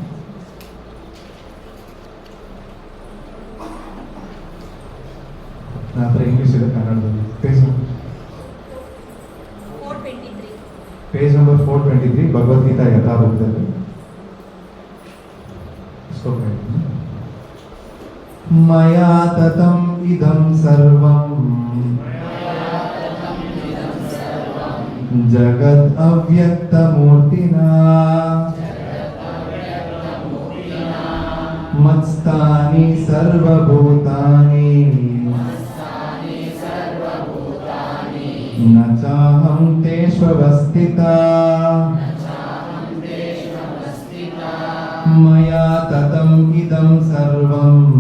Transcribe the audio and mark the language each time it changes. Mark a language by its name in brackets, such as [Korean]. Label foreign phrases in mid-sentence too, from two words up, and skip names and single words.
[Kannada] ನಂತರ ಇಂಗ್ಲಿಷ್ ಇದೆ, ಕನ್ನಡದಲ್ಲಿ. [English] page number [Kannada] 423 ಭಗವದ್ಗೀತಾ ಯಥಾರೂಪದಲ್ಲಿ ಶ್ಲೋಕ. [Sanskrit] ಮಯಾ ತತಂ ಇದಂ ಸರ್ವಂ ಜಗದ್ ಅವ್ಯಕ್ತ ಮೂರ್ತಿನಾ ಮತ್ಸ್ಥಾನಿ ಸರ್ವಭೂತಾನಿ न चाहं तेष्वस्थिता मया ततम् इदं सर्वं